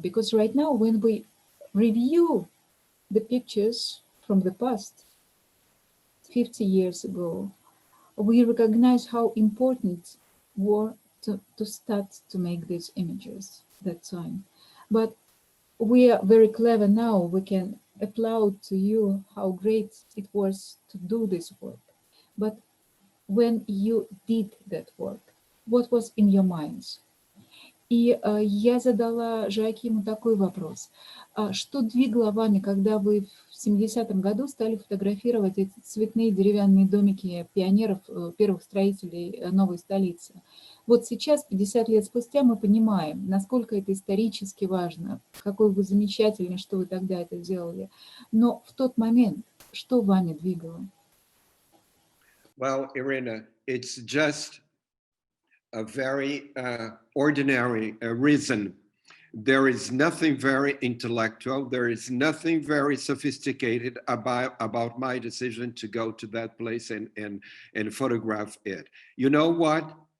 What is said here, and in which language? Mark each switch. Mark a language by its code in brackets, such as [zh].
[en] Because right now, when we review the pictures from the past, 50 years ago, we recognize how important were to start to make these images that time. But we are very clever now. We can applaud to you how great it was to do this work. But when you did that work, what was in your minds? [ru] И я задала Жоакиму такой вопрос. Что двигало вами, когда вы в 70-м году стали фотографировать эти цветные деревянные домики пионеров, первых строителей новой столицы? Вот сейчас, 50 лет спустя, мы понимаем, насколько это исторически важно, какой вы замечательный, что вы тогда это делали. Но в тот момент что вами двигало? [en] Well, Irina, it's just a very ordinary reason. There is nothing very intellectual. There is nothing very sophisticated about my decision to go to that place and photograph it. You know what?